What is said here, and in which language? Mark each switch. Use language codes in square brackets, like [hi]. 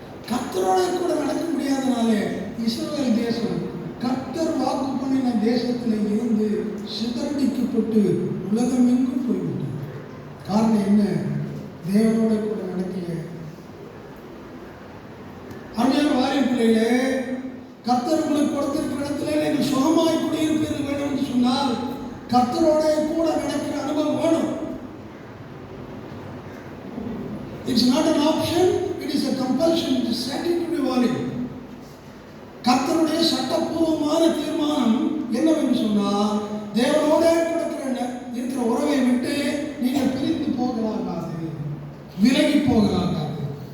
[ta] கர்த்தரோட கூட நடக்க முடியாதனாலே இஸ்ரவேல் தேசம் கர்த்தர் வாக்கு பண்ணின தேசத்தில் இருந்து சிதறடிக்கப்பட்டு உலகம் எங்கும் போய்விட்டது. காரணம் என்ன? தேவனோட கூட நடக்கல. அந்நியர் வாரியம் பிள்ளைகளே, கர்த்தர் உங்களுக்கு கொடுத்திருக்கிற இடத்துல நீங்கள் சுகமாய் குடியிருப்பது வேணும் என்று சொன்னால் கர்த்தரோட கூட நடக்கிற அனுபவம் வேணும். [en] It's not an option, it is a compulsion. It is statutory value. [ta] கர்த்தருடைய சட்டப்பூர்வமான தீர்மானம் என்னவென்று சொன்னால் தேவனோட இருக்கிற உறவை விட்டு நீங்கள் பிரிந்து போகலாகாது, விலகி போகலாகாது.